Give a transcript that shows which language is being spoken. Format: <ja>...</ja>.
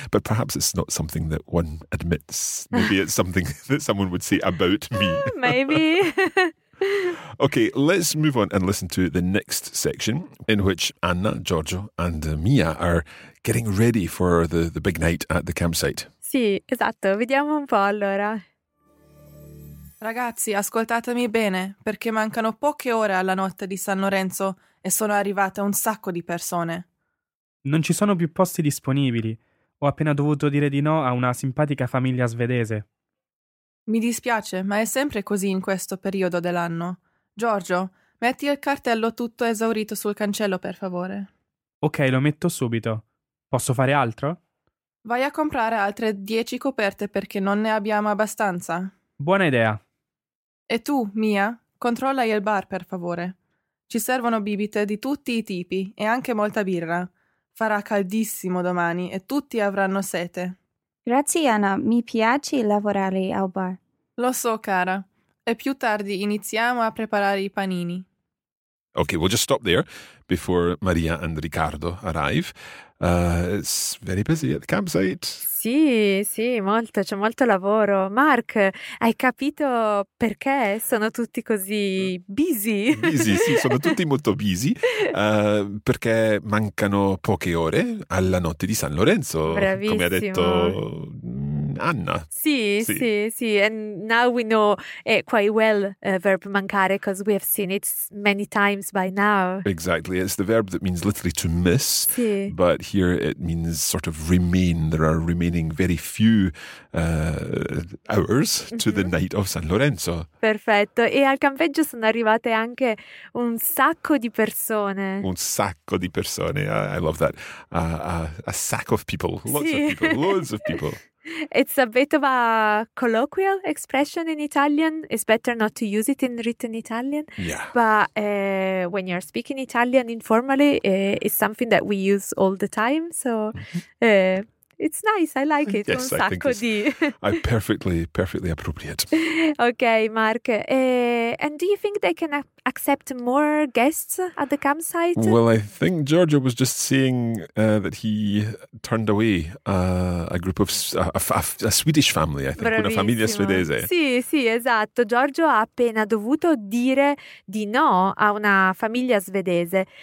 <en>But perhaps it's not something that one admits. Maybe it's something that someone would say about me. Maybe. Okay, let's move on and listen to the next section in which Anna, Giorgio and Mia are getting ready for the big night at the campsite.</en> <it>Sì, esatto. Vediamo un po' allora. Ragazzi, ascoltatemi bene, perché mancano poche ore alla notte di San Lorenzo e sono arrivate un sacco di persone. Non ci sono più posti disponibili. Ho appena dovuto dire di no a una simpatica famiglia svedese. Mi dispiace, ma è sempre così in questo periodo dell'anno. Giorgio, metti il cartello tutto esaurito sul cancello, per favore. Ok, lo metto subito. Posso fare altro? Vai a comprare altre 10 coperte perché non ne abbiamo abbastanza. Buona idea. E tu, Mia, controlla il bar, per favore. Ci servono bibite di tutti i tipi e anche molta birra. Farà caldissimo domani e tutti avranno sete. Grazie, Anna. Mi piace lavorare al bar. Lo so, cara. E più tardi iniziamo a preparare i panini.</it> <en>Okay, we'll just stop there before Maria and Riccardo arrive. It's very busy at the campsite.</en> <it>Sì, sì, molto. C'è molto lavoro. Mark, hai capito perché sono tutti così busy? Busy, sì, sono tutti molto busy. Perché mancano poche ore alla notte di San Lorenzo. Bravissimo. Come ha detto Anna. Sì, sì, sì, sì.</it> <en>And now we know quite well verb mancare because we have seen it many times by now. Exactly. It's the verb that means literally to miss.</en> <it>Sì.</it> <en>But here it means sort of remain. There are remaining very few hours mm-hmm. to the night of San Lorenzo.</en> <it>Perfetto. E al campeggio sono arrivate anche un sacco di persone. Un sacco di persone.</it> <en>I love that. A sack of people. Lots</en> <it>sì.</it> <en>of people. Loads of people. It's a bit of a colloquial expression in Italian. It's better not to use it in written Italian. Yeah. But when you're speaking Italian informally, it's something that we use all the time. So it's nice. I like it. Yes,</en> <it>un sacco</it> <en>I think</en> <it>di.</it> <en>It's perfectly appropriate. Okay, Mark. And do you think they can accept more guests at the campsite? Well, I think Giorgio was just saying that he turned away a group of a Swedish family, I think.</en> <it>Bravissimo. Una famiglia svedese. Sì, sì, esatto. Giorgio ha appena dovuto dire di no a una famiglia svedese.</it>